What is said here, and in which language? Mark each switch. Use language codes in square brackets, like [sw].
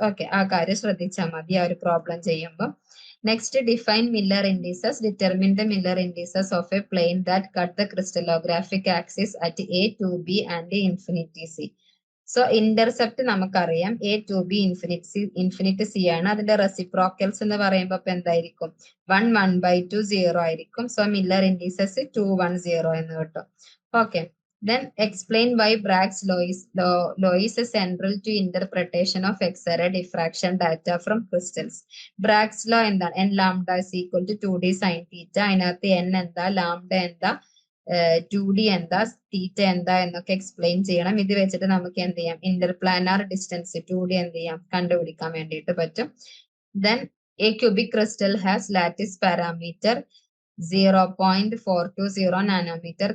[ml] Okay, ആ കാര്യം ശ്രദ്ധിച്ചാൽ മതി ആ ഒരു പ്രോബ്ലം ചെയ്യുമ്പോൾ. [en] Next, define Miller indices. Determine the Miller indices of a plane that cut the crystallographic axis at A, 2B and infinity C. [ml] So intercept നമുക്കറിയാം A, 2B, infinity C ആണ്. അതിന്റെ റെസിപ്രോക്കൽസ് എന്ന് പറയുമ്പോൾ ഇപ്പൊ എന്തായിരിക്കും, 1, 1/2, 0 ആയിരിക്കും. സോ മില്ലർ ഇൻഡിസസ് 2, 1, 0 എന്ന് കിട്ടും. [en] Okay, then explain why Bragg's law is central to interpretation of X-ray diffraction data from crystals. [ml] Bragg's law എന്താണ്, [en] n lambda is equal to 2d sin theta. [ml] അതിനകത്ത് n എന്താ, lambda എന്താ, 2d എന്താ, തീറ്റ എന്താ എന്നൊക്കെ explain ചെയ്യണം. ഇത് വെച്ചിട്ട് നമുക്ക് എന്ത് ചെയ്യാം, ഇന്റർപ്ലാനാർ ഡിസ്റ്റൻസ് 2d എന്ത് ചെയ്യാം, കണ്ടുപിടിക്കാൻ വേണ്ടിയിട്ട് പറ്റും. [en] Then a cubic crystal has lattice parameter 0.420 nanometer.